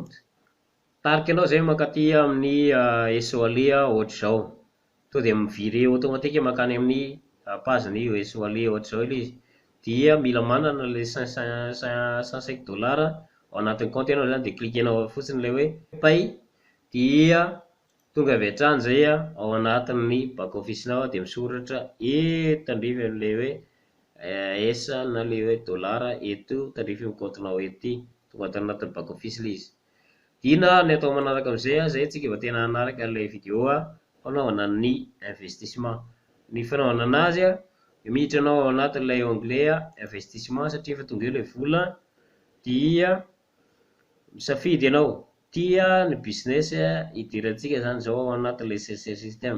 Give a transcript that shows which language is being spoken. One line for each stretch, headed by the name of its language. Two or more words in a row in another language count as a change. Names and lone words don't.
Malagasy: Tarika anao izay mankaty amin'ny esoale ohatr'izao to dia miviry automatique makany amin'ny page-ny esoale ohatr'izao ilay izy. Dia mila manana ilay $105 ao anatin'ny compte ianao zany dia klikenao fotsiny ilay hoe pay dia tonga avy hatrany zay ao anatin'ny
English: back office-nao
Malagasy: dia misoratra eto tandrify amin'ilay hoe S na ilay hoe dollar eto tandrify amin'ny compte-nao ety tonga ato anatin'ny
English: back office
Malagasy: ilay izy. Dina ny atao manaraka amin'izay zay tsika vao tena hanaraka ilay vidéo fanaovana ny investissement. Ny fanaovana anazy miditra anao ao anatin'ilay onglet investissement satria efa tonga eo ilay vola dia misafidy ianao tia ny business idirantsika zany zao ao anatin'ilay
French: sincère système.